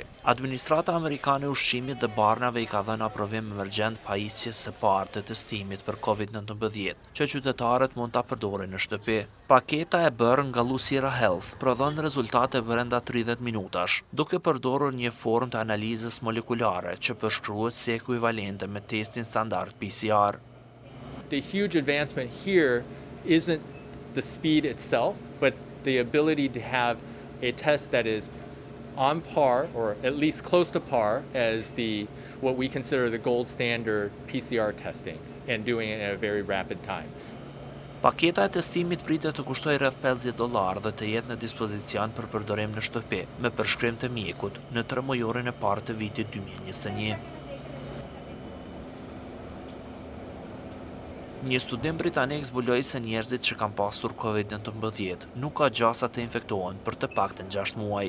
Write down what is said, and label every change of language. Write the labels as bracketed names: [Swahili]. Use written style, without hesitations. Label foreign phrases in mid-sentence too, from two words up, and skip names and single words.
[Albanian] Administrata amerikane e ushqimit dhe barnave i ka dhënë aprovim emergjent pajisje së parë të testimit për COVID-19 që qytetarët mund ta përdorin në shtëpi. Paketa e bërë nga Lucira Health prodhon rezultate brenda 30 minutash, duke përdorur një formë të analizës molekulare që përshkruhet si ekuivalente me testin standard PCR. [English] The huge advancement here isn't the speed itself, but the ability to have a test that is on par, or at least close to par, as what we consider the gold standard PCR testing, and doing it in a very rapid time. [Albanian] Paketa e testimit pritet të kushtoj rreth $50 dhe të jetë në dispozicion për përdorim në shtëpi, me përshkrim të mjekut në 3 mujorin e parë të vitit 2021. Një studim britanik zbuloi se njerëzit që kanë pasur COVID-19 nuk ka gjasa të infektohen për të paktën 6 muaj.